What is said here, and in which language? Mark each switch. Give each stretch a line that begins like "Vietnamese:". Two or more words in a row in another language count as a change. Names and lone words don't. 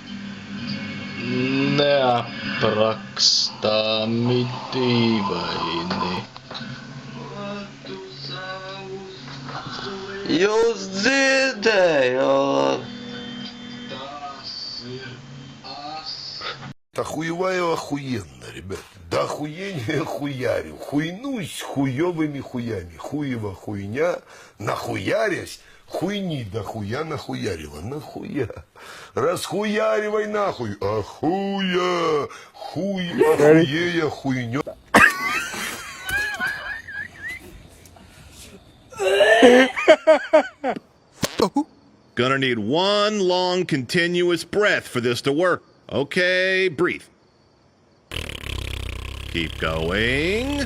Latvian: Neaprakstāmi dīvaini. Tu savus Jūs dzirdējāt? tas ir as.
Russian: Охуеваю охуенно, ребят. Да охуение хуярю. Хуйнусь хуевыми хуями. Хуева хуйня, нахуярясь, хуйни да хуя нахуярила. Нахуя? Расхуяривай нахуй. Ахуя. Хуй, охуея, хуйня.
English: Gonna need one long continuous breath for this to work. Okay, breathe. Keep going.